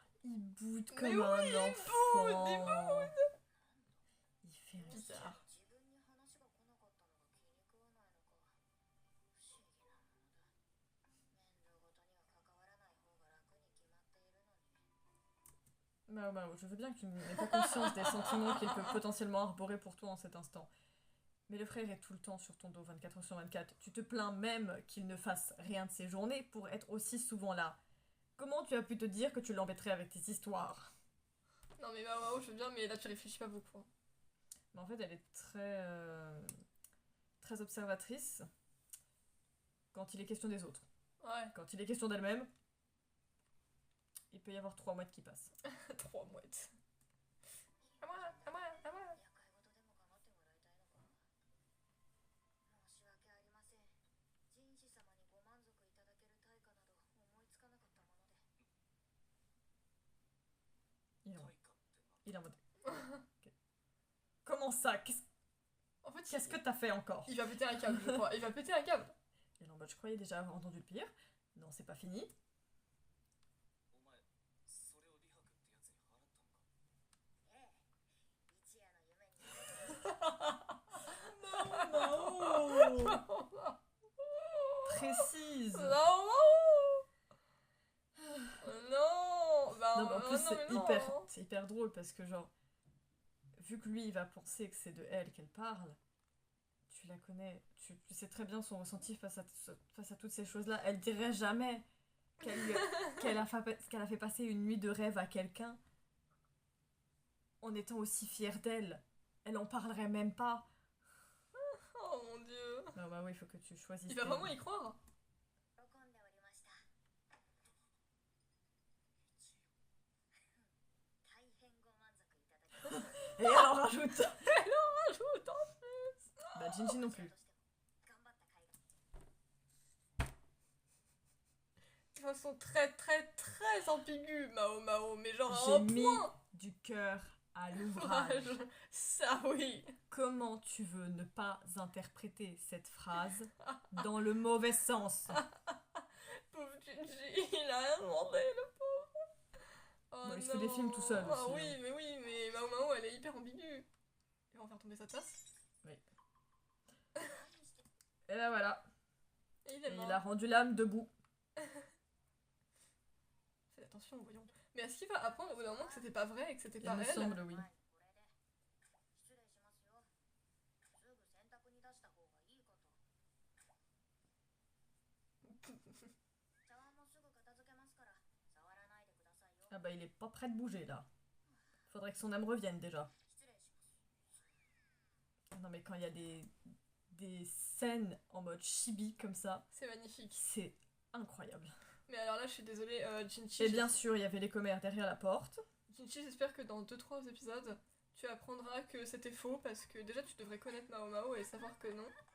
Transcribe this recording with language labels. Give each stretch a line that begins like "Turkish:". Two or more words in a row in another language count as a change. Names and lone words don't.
French: Il boude Mais comme un enfant. Il fait un Bizarre.
Japanese: 自分に話が来なかったのが気に食わないのか不思議なものだ面倒ごとには関わらない方が楽に決まっているのに
French: Mao Mao, je veux bien que tu n'aies pas conscience des sentiments qu'il peut potentiellement arborer pour toi en cet instant. Mais le frère est tout le temps sur ton dos, 24 heures sur 24. Tu te plains même qu'il ne fasse rien de ses journées pour être aussi souvent là. Comment tu as pu te dire que tu l'embêterais avec tes histoires? Non mais Mao Mao, je veux bien, mais là tu réfléchis pas beaucoup. Hein. Mais en fait, elle est très observatrice quand il est question des autres. Ouais, Quand il est question d'elle-même, il peut y avoir 3 mois qui passent. 3 mouettes. À moi, à moi, à moi.
Japanese: 厄介事でも構ってもらいたいのか申し訳ありません人士様にご満足いただける対価など思いつかなかったもので
French: Il est en,
Japanese: 対価ってな
French: il est en mode. Ok. Comment ça? En fait, Qu'est-ce que t'as fait encore? il va péter un câble, je crois. Il va péter un câble. Il est en mode, je croyais déjà avoir entendu le pire. Non, c'est pas fini.
Japanese: お前それを李白ってやつに払ったのかええ一夜の夢に
French: Précise. Non, non. Bah, Non, mais en plus, non, mais non. c'est hyper drôle parce que, genre, vu que lui, il va penser que c'est de elle qu'elle parle, tu la connais, tu sais très bien son ressenti face à toutes ces choses-là. Elle dirait jamais qu'elle a fait passer une nuit de rêve à quelqu'un en étant aussi fière d'elle. Elle en parlerait même pas. Oh mon dieu. Non, bah oui, il faut que tu choisisses. Il va tes- vraiment y croire.
Japanese: 喜んでおりました大変ご満足いただきました
French: Et elle en rajoute. Rajoute en plus. Bah, Jinji non plus.
Japanese: 頑張った甲斐が
French: De façon très ambiguë, Mao Mao. Mais genre à J'ai un mis point. du cœur à l'ouvrage. Ça oui. Comment tu veux ne pas interpréter cette phrase dans le mauvais sens? Pauvre Jinji, il a rien demandé, le pauvre. Oh Bon, il se fait des films tout seul Ah aussi, oui, hein. mais Mao Mao, elle est hyper ambiguë. Il va en faire tomber sa tasse. Et là voilà, Et il et est mort. il a rendu l'âme debout. Fais attention, voyons. Mais est-ce qu'il va apprendre au bout d'un moment que c'était pas vrai et que c'était Il pas me elle? semble, oui.
Japanese: はいこれで失礼しますよすぐ洗濯に出した方がいいかと茶碗もすぐ片付けますから触らないでくださいよ
French: Ah bah il est pas prêt de bouger là. Faudrait que son âme revienne déjà.
Japanese: 失礼します
French: Non mais quand il y a des scènes en mode chibi comme ça, C'est magnifique. c'est incroyable. Mais alors là, je suis désolée, Jinchi. Et bien sûr, il y avait les commères derrière la porte. Jinchi, j'espère que dans 2-3 épisodes, tu apprendras que c'était faux parce que déjà tu devrais connaître Mao Mao et savoir que non.